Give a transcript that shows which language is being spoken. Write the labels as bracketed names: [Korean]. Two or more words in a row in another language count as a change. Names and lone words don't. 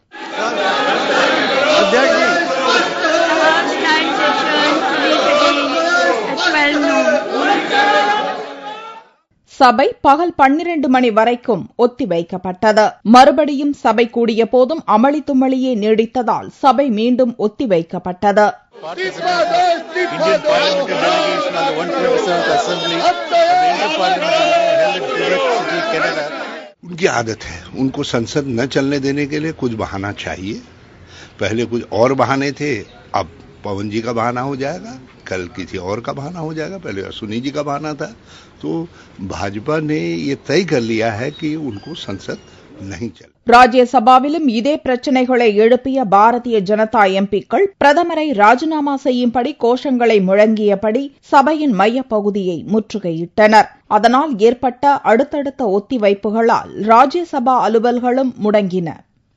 [Tamil] சபை பகல் 12 மணி வரைக்கும் ஒத்திவைக்கப்பட்டது. மறுபடியும் சபை கூடிய போதும் அமளி தும்மளியே நீடித்ததால் சபை மீண்டும் ஒத்திவைக்கப்பட்டது. [Hindi] उनकी आदत है, उनको संसद न चलने देने के लिए कुछ बहाना चाहिए. पहले कुछ और बहाने थे, अब पवन जी का बहाना हो जाएगा, कल किसी और का बहाना हो जाएगा, पहले सुनी जी का बहाना था. तो भाजपा ने ये तय कर लिया है कि उनको संसद नहीं चल. [Tamil] ராஜ்யசபாவிலும் இதே பிரச்சினைகளை எழுப்பிய பாரதிய ஜனதா எம்பிக்கள் பிரதமரை ராஜினாமா செய்யும்படி கோஷங்களை முழங்கியபடி சபையின் மையப் பகுதியை முற்றுகையிட்டனர். அதனால் ஏற்பட்ட அடுத்தடுத்த ஒத்திவைப்புகளால் ராஜ்யசபா அலுவல்களும் முடங்கின.